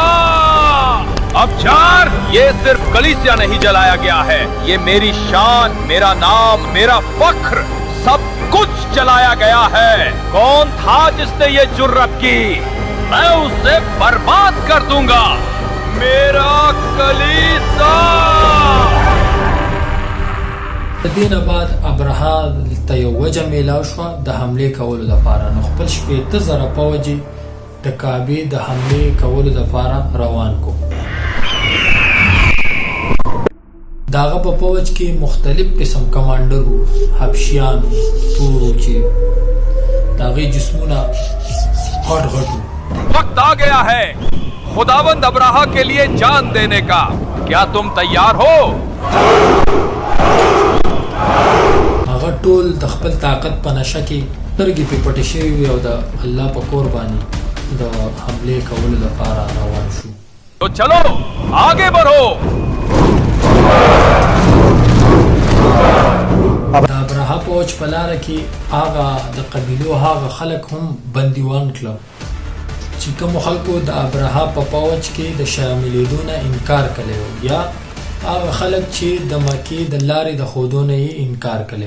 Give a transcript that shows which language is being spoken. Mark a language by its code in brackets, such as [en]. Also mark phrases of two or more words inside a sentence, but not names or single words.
[ur] ابجار، یہ صرف کلیسیا نہیں جلایا گیا ہے، یہ میری شان، میرا نام، میرا فخر، سب کچھ جلایا گیا ہے. کون تھا جس نے یہ جرأت کی? میں اسے برباد کر دوں گا۔ میرا کلیسا. [ps] د دې نه بعد ابرها ته یو وجه میلاو شوه د حملې کولو لپاره. نو خپل شپېته زره پوځ یې د کعبې د حملې کولو لپاره روان کو. د هغه په پوځ کې مختلف قسم کمانډر وو، حبشیان، تورو چې د هغې جسمونه غټ غټ وو. [ur] وقت آ گیا ہے خداوند ابرہہ کے لیے جان دینے کا. کیا تم تیار ہو? [ps] هغه ټول د خپل طاقت په نشه کې سترګې پې پټې شوې وې او د الله په کور باندې د حملې کولو لپاره روان شو. [ur] تو چلو آگے بڑھو. [ps] د ابرها پوځ په لاره کې هغه د قبیلو هغه خلک هم بندیوان کړل چې کوم خلکو د ابرها په پوځ کې د شاملېدو نه انکار کړی و، یا هغه خلک چې د مکې د لارې د ښودو نه یې انکار کړی و.